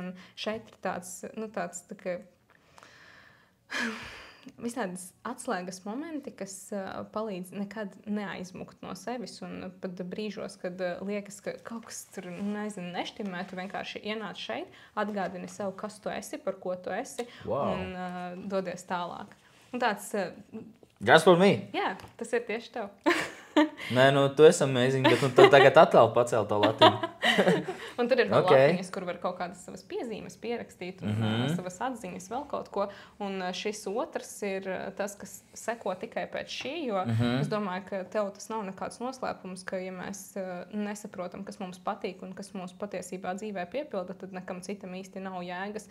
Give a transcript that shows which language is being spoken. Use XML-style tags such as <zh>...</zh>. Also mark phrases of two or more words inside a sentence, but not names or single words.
<lv>Un šeit ir tāds tā kā visādas atslēgas momenti, kas palīdz nekad neaizmukt no sevis. Un pat brīžos, kad liekas, ka kaut kas tur neštimē, tu vienkārši ienāc šeit, atgādini sev, kas tu esi, par ko tu esi, un dodies tālāk. Un tāds...</lv> <en>Just for me?</en> <lv>Jā, tas ir tieši tev. Nē, tu esi amazing, bet tu tagad atkal pacēl to latiņu. Un tur ir vēl latiņas, kur var kaut kādas savas piezīmes pierakstīt un savas atziņas, vēl kaut ko. Un šis otrs ir tas, kas seko tikai pēc šī, jo es domāju, ka tev tas nav nekāds noslēpums, ka ja mēs nesaprotam, kas mums patīk un kas mums patiesībā dzīvē piepilda, tad nekam citam īsti nav jēgas.</lv>